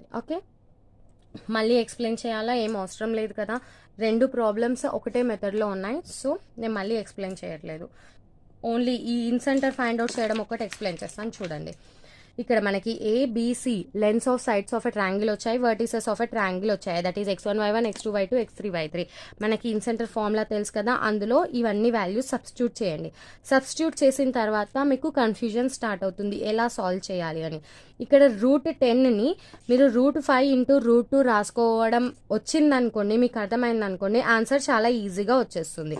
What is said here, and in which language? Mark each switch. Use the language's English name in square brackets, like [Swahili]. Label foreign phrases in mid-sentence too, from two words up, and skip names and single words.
[Telugu] ఓకే, మళ్ళీ ఎక్స్ప్లెయిన్ చేయాలా? ఏం అవసరం లేదు కదా, 2 ప్రాబ్లమ్స్ ఒకటే మెథడ్లో ఉన్నాయి. సో నేను మళ్ళీ ఎక్స్ప్లెయిన్ చేయట్లేదు. ఓన్లీ ఈ [English] incenter find out [Telugu] చేయడం ఒకటి ఎక్స్ప్లెయిన్ చేస్తాను. చూడండి, ఇక్కడ మనకి ABC [English] lengths of sides of a triangle [Telugu] వచ్చాయి, [English] vertices of a triangle [Telugu] వచ్చాయి. [English] That is x1 y1 x2 y2 x3 y3. [Telugu] మనకి [English] incenter formula [Telugu] తెలుసు కదా, అందులో ఇవన్నీ [English] values substitute [Telugu] చేయండి. సబ్స్టిట్యూట్ చేసిన తర్వాత మీకు [English] confusion start [Telugu] అవుతుంది ఎలా సాల్వ్ చేయాలి అని. ఇక్కడ √10ని మీరు √5 ఇంటూ √2 రాసుకోవడం వచ్చిందనుకోండి, మీకు అర్థమైందనుకోండి, ఆన్సర్ చాలా ఈజీగా వచ్చేస్తుంది.